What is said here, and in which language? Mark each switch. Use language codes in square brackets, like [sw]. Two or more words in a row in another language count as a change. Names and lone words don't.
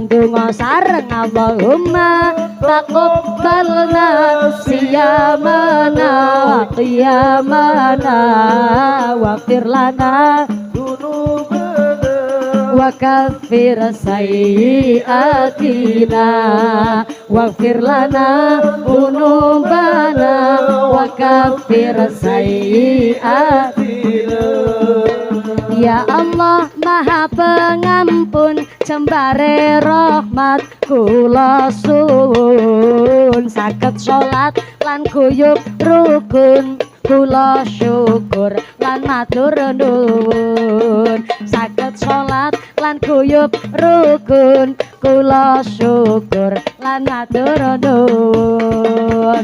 [jv] Ndonga sareng [ar] اللهم تقبلنا صيامنا وقيامنا واغفر لنا وكفر سيئاتنا واغفر لنا ذنوبنا وكفر سيئاتنا. [jv] Ya Allah Maha Pengampun jembare rahmat kula suwun saged salat lan guyub rukun kula syukur lan matur nuwun. Saged salat lan guyub rukun kula syukur lan matur nuwun.